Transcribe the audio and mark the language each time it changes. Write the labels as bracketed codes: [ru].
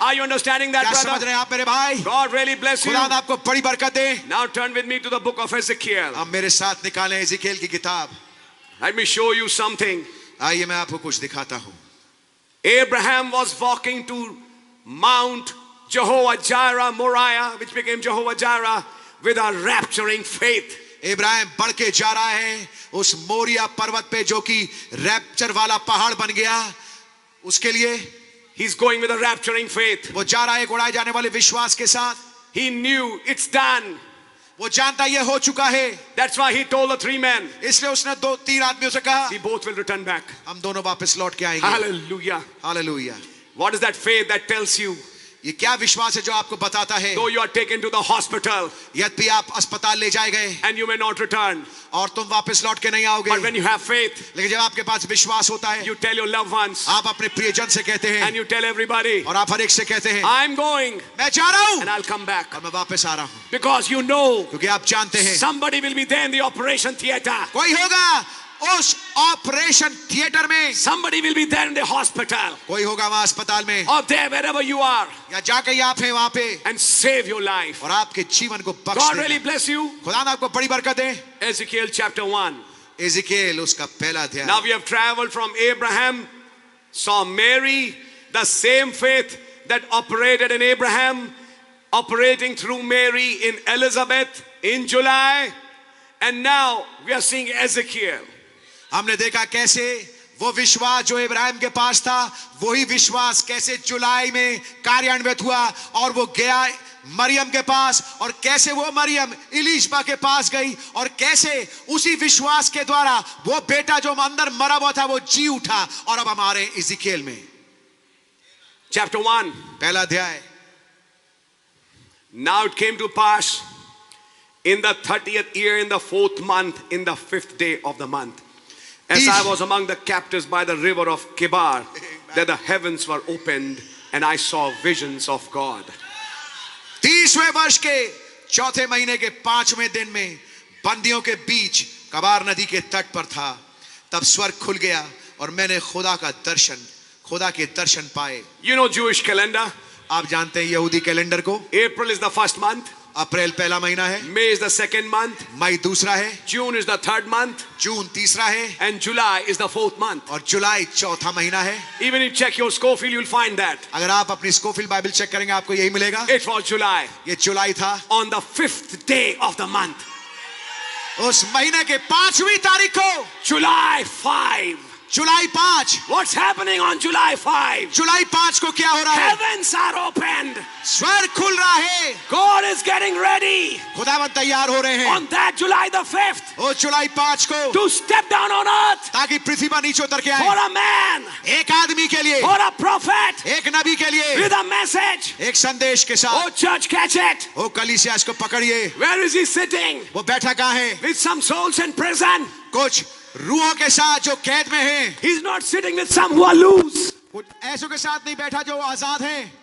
[en] Are you understanding that, [hi] क्या समझ [en] brother? [hi] रहे हैं आप मेरे भाई? [en] God really bless you. [hi] खुदा आपको बड़ी बरकत दे. [en] Now turn with me to the book of Ezekiel. [hi] अब मेरे साथ निकालें एजिकेल की किताब. [en] Let me show you something. [hi] आइए मैं आपको कुछ दिखाता हूँ. [en] Abraham was walking to Mount Jehovah Jireh, Moriah, which became Jehovah Jireh, with a rapturing faith. [hi] Ibrahim बढ़ के जा रहा है उस मोरिया पर्वत पे जो कि रैप्चर वाला पहाड़ बन गया. उसके लिए [en] He's going with a rapturing faith. [hi] वो जा रहा है एक उड़ाए जाने वाले विश्वास के साथ. [en] He knew it's done. [hi] वो जानता ये हो चुका है, [en] That's why he told the 3 men, [hi] इसलिए उसने 2-3 आदमियों से कहा [en] we both will return back. [hi] हम दोनों वापस लौट के आएंगे. [en] Hallelujah. [hi] Hallelujah. [en] What is that faith that tells you, [hi] ये क्या विश्वास है जो आपको बताता है [en] though you are taken to the hospital [hi] यद्यपि आप अस्पताल ले जाए गए [en] and you may not return, [hi] और तुम वापस लौट के नहीं आओगे, [en] but when you have faith, [hi] लेकिन जब आपके पास विश्वास होता है, [en] you tell your loved ones [hi] आप अपने प्रियजन से कहते हैं [en] and you tell everybody, [hi] और आप हर एक से कहते हैं [en] I'm going [hi] मैं जा रहा हूं [en] and I'll come back. [hi] और मैं वापस आ रहा हूं, [en] Because you know [hi] क्योंकि आप जानते हैं [en] somebody will be there in the operation theater. [hi] कोई होगा उस ऑपरेशन थिएटर में, [en] Somebody will be there in the hospital [hi] कोई होगा वहां अस्पताल में, [en] or there wherever you are, [hi] या जाके आप हैं वहां पे [en] and save your life. [hi] और आपके जीवन को बख्श [en] God [hi] दे. [en] really bless you. [hi] खुदा ने आपको बड़ी बरकत दे. [en] Ezekiel chapter 1. [hi] एजिकेल उसका पहला अध्याय. [en] Now we have traveled from Abraham, saw Mary, the same faith that operated in Abraham, operating through Mary in Elizabeth in July, and now we are seeing Ezekiel. [hi] हमने देखा कैसे वो विश्वास जो इब्राहिम के पास था वही विश्वास कैसे जुलाई में कार्यान्वित हुआ और वो गया मरियम के पास, और कैसे वो मरियम इलीशबा के पास गई और कैसे उसी विश्वास के द्वारा वो बेटा जो अंदर मरा हुआ था वो जी उठा. और अब हमारे इज़िकिएल में [en] Chapter 1. [hi] पहला अध्याय. [en] Now it came to pass in the 30th year, in the 4th month, in the 5th day of the month, as I was among the captives by the river of Kibar, that the heavens were opened and I saw visions of God. [hi] 30वें वर्ष के चौथे महीने के 5वें दिन में बंदियों के बीच कबार नदी के तट पर था. तब स्वर्ग खुल गया और मैंने खुदा के दर्शन पाए. [en] You know Jewish calendar. [hi] आप जानते हैं यहूदी कैलेंडर को. [en] April is the first month. [hi] अप्रैल पहला महीना है, [en] May is the second month. [hi] मई दूसरा है, [en] June is the third month. [hi] जून तीसरा है [en] And July is the 4th month. [hi] और जुलाई चौथा महीना है. [en] Even if you check your Scofield, you'll find that. [hi] अगर आप अपनी स्कोफिल बाइबल चेक करेंगे आपको यही मिलेगा. [en] It was July. [hi] ये जुलाई था. [en] On the 5th day of the month. [hi] उस महीने के 5वीं तारीख को, [en] July 5. [hi] July 5. [en] What's happening on July 5? [hi] जुलाई 5 को क्या हो रहा है? [en] Heavens are opened. [hi] स्वर्ग खुल रहा है. [en] God is getting ready [hi] खुदावन तैयार हो रहे हैं [en] on that July the 5th [hi] उस जुलाई 5 को, [en] to step down on earth [hi] ताकि पृथ्वी पर नीचे उतर के [en] for [hi] आए. [en] a man, [hi] एक आदमी के लिए, [en] for a prophet, [hi] एक नबी के लिए, [en] with a message. [hi] एक संदेश के [en] Oh, [hi] साथ. [en] church, catch it. [hi] ओ कलीसिया इसको पकड़िए. [en] Where is he sitting? [hi] वो बैठा कहाँ है? [en] With some souls in prison. [hi] कुछ रूहों के साथ जो कैद में हैं. [en] He's not sitting with some who are loose. [hi] कुछ ऐसों के साथ नहीं बैठा जो आजाद हैं.